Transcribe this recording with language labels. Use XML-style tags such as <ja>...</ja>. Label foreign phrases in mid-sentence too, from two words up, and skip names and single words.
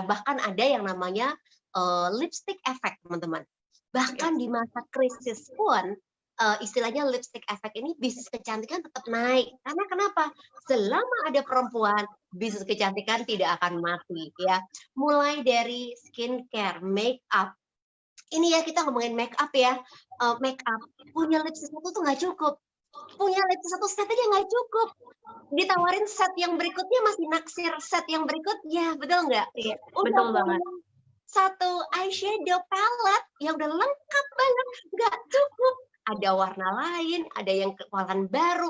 <id>Bahkan ada yang namanya</id> <en>lipstick effect,</en> <id>teman-teman. Bahkan di masa krisis pun istilahnya</id> <en>lipstick effect</en> <id>ini bisnis kecantikan tetap naik. Karena kenapa? Selama ada perempuan, bisnis kecantikan tidak akan mati ya. Mulai dari skincare,</id> <en>make up.</en> <id>Ini ya kita ngomongin</id> <en>make up</en> <id>ya.</id> <en>Make up</en> <id>punya lipstick satu tuh nggak cukup. Punya lipstick satu set aja nggak cukup. Ditawarin set yang berikutnya masih naksir set yang berikutnya, betul nggak? Iya, betul banget. Satu</id> <en>eyeshadow palette</en> <id>yang udah lengkap banget, nggak cukup. Ada warna lain, ada yang warna baru.</id>